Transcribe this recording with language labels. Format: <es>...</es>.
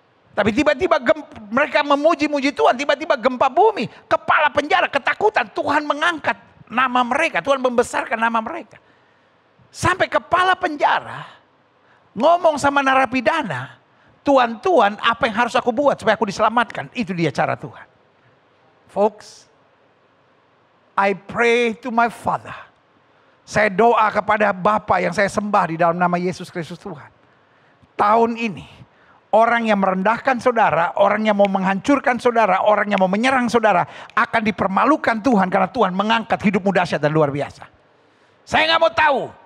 <id>Tapi tiba-tiba mereka memuji-muji Tuhan, tiba-tiba gempa bumi, kepala penjara ketakutan, Tuhan mengangkat nama mereka, Tuhan membesarkan nama mereka. Sampai kepala penjara ngomong sama narapidana, Tuan, apa yang harus aku buat supaya aku diselamatkan? Itu dia cara Tuhan.</id> <en>Folks, I pray to my Father.</en> <id>Saya doa kepada Bapa yang saya sembah di dalam nama Yesus Kristus Tuhan. Tahun ini, orang yang merendahkan saudara, orang yang mau menghancurkan saudara, orang yang mau menyerang saudara, akan dipermalukan Tuhan karena Tuhan mengangkat hidupmu dahsyat dan luar biasa. Saya nggak mau tahu.</id>